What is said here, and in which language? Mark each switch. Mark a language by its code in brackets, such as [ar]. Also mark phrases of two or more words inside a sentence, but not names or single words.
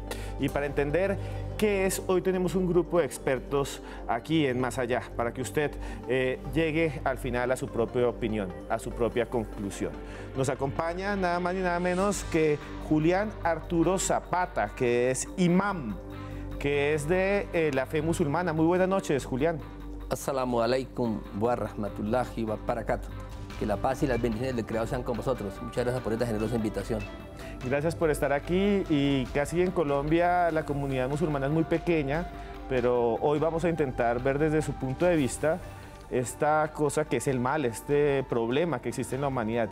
[es] Y para entender qué es, hoy tenemos un grupo de expertos aquí en Más Allá, para que usted llegue al final a su propia opinión, a su propia conclusión. Nos acompaña nada más ni nada menos que Julián Arturo Zapata, que es imam, que es de la fe musulmana. Muy buenas noches, Julián. [ar] السلام عليكم ورحمة الله وبركاته. [es] Que la paz y las bendiciones del Creador sean con vosotros. Muchas gracias por esta generosa invitación. Gracias por estar aquí, y casi en Colombia la comunidad musulmana es muy pequeña, pero hoy vamos a intentar ver desde su punto de vista esta cosa que es el mal, este problema que existe en la humanidad.